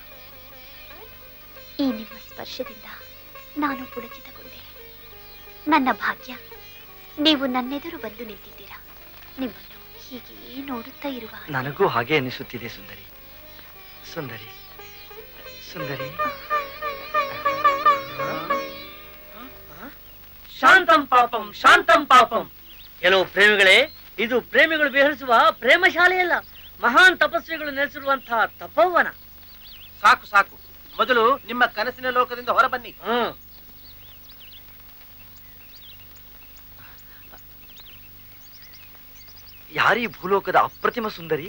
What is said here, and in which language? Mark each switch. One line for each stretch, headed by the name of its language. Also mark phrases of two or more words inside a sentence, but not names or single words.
Kannada: ಈ ನಿಮ್ಮ ಸ್ಪರ್ಶದಿಂದ ನಾನು ಪುಳಕಿತಗೊಂಡೆ. ನನ್ನ ಭಾಗ್ಯ, ನೀವು ನನ್ನೆದುರು ಬಂದು ನಿಂತಿದ್ದೀರಾ. ನಿಮ್ಮನ್ನು ಹೀಗೆಯೇ ನೋಡುತ್ತಾ ಇರುವ ನನಗೂ ಹಾಗೆ ಅನಿಸುತ್ತಿದೆ ಸುಂದರಿ. ಸುಂದರಿ ಸುಂದರಿ.
Sanskrit: ಶಾಂತಂ ಪಾಪಂ ಶಾಂತಂ ಪಾಪಂ.
Kannada: ಕೆಲವು ಪ್ರೇಮಿಗಳೇ, ಇದು ಪ್ರೇಮಿಗಳು ವಿಹರಿಸುವ ಪ್ರೇಮ ಶಾಲೆಯಲ್ಲ, ಮಹಾನ್ ತಪಸ್ವಿಗಳು ನೆಲೆಸಿರುವಂತಹ ತಪೋವನ. ಸಾಕು ಸಾಕು, ಮೊದಲು ನಿಮ್ಮ ಕನಸಿನ ಲೋಕದಿಂದ ಹೊರ ಬನ್ನಿ. ಯಾರೀ ಭೂಲೋಕದ ಅಪ್ರತಿಮ ಸುಂದರಿ?